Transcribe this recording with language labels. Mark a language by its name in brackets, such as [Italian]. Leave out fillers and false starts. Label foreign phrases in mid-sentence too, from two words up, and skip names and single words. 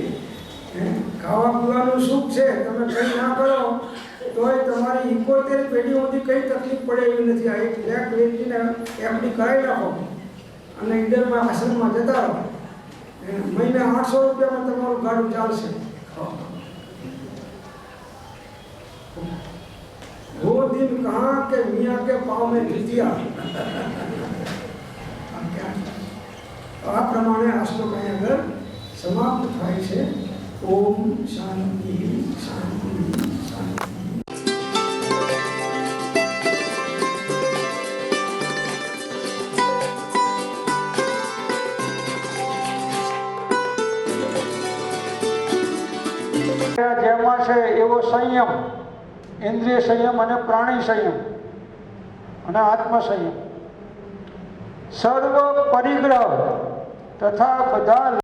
[Gujarati] ખાવા પીવાનું સુખ છે, તમે કંઈ ના કરો તોય તમારી 71 પેઢીઓ સુધી કંઈ તકલીફ પડે એવી નથી. આ એક ફ્લેટ વેચીને એફડી કરાવી નાખો અને ઈડરમાં આશ્રમમાં જતા રહો, મહિને 800 રૂપિયામાં તમારું ગાડું ચાલશે. [Hindi] वो दिन कहाँ के मियाँ के पाँव में जीतिया. [Gujarati] આ પ્રમાણે આ શ્લોક અહીં આગળ સમાપ્ત થાય છે. ઓમ શાંતિ શાંતિ શાંતિ. જેમાં છે એવો સંયમ, ઇન્દ્રિય સંયમ અને પ્રાણી સંયમ અને આત્મ સંયમ, સર્વ પરિગ્રહ તથા બધા